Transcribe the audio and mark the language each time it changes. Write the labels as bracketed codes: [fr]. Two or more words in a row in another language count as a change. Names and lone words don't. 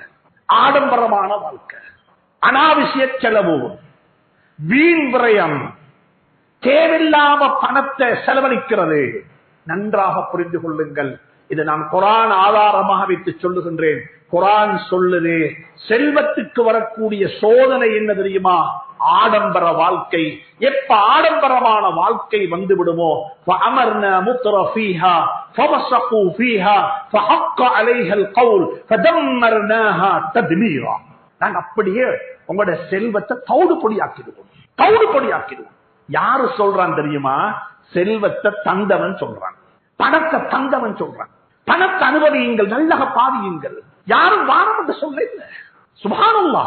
[ta] ஆடம்பரமான வாழ்க்கை, அனாவசிய செலவு, வீண் விரயம், தேவையில்லாம பணத்தை செலவழிக்கிறது. நன்றாக புரிந்து கொள்ளுங்கள். இதை நான் குர்ஆன் ஆதாரமாக வைத்து சொல்லுகின்றேன். குர்ஆன் சொல்லுது செல்வத்துக்கு வரக்கூடிய சோதனை என்ன தெரியுமா? ஆடம்பர வாழ்க்கை. எப்ப ஆடம்பரமான வாழ்க்கை வந்து விடுமோ [ar] فَأَمَرْنَا مُتْرَفِيهَا فَفَسَقُوا فِيهَا فَحَقَّ عَلَيْهَا الْقَوْلُ فَدَمَّرْنَاهَا تَدْمِيرًا. [ta] நாங்க அப்படியே உங்களுடைய செல்வத்தை தவிடு பொடியாக்கிடுவோம். தவிடு பொடியாக்கிடுவோம். யாரு சொல்றான் தெரியுமா? செல்வத்தை தந்தவன் சொல்றான், பணத்தை தந்தவன் சொல்றான். பணத்தை அனுபவியுங்கள், நல்லக பாதியுங்கள். யாரும் வாரம் என்று சொல்ல இல்லை. சுப்ஹானல்லாஹ்.